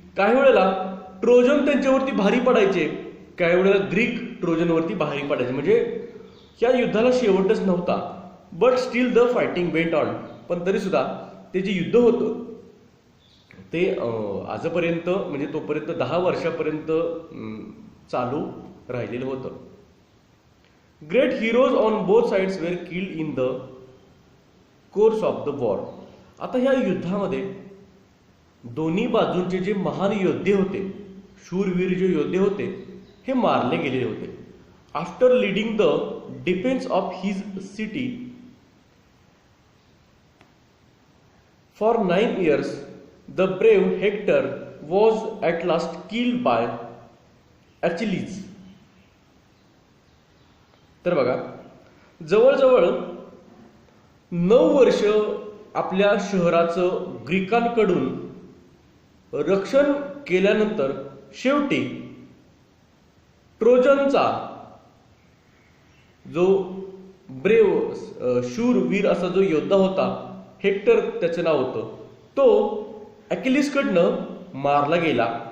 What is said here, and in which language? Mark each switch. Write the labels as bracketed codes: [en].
[mr] काही वेळेला ट्रोजन त्यांच्यावरती भारी पडायचे, काही वेळेला ग्रीक ट्रोजनवरती भारी पडायचे. म्हणजे या युद्धाला शेवटच नव्हता. [en] But still the fighting went on. [mr] पण तरी सुद्धा ते जे युद्ध होतं ते आजपर्यंत, म्हणजे तोपर्यंत 10 वर्षापर्यंत चालू राहिलेलं होतं. [en] Great heroes on both sides were killed in the course of the war. [mr] आता ह्या युद्धामध्ये दोन्ही बाजूंचे जे महान योद्धे होते, शूरवीर जे योद्धे होते, हे मारले गेलेले होते. [en] After leading the defence of his city for 9 years, the brave Hector was at last killed by Achilles. [mr] तर बघा, जवळजवळ 9 वर्ष आपल्या शहराचं ग्रीकांकडून रक्षण केल्यानंतर शेवटी ट्रोजनचा जो ब्रेव शूरवीर असा जो योद्धा होता, हेक्टर त्याचं नाव होतं, तो ॲकिलिसकडनं मारला गेला.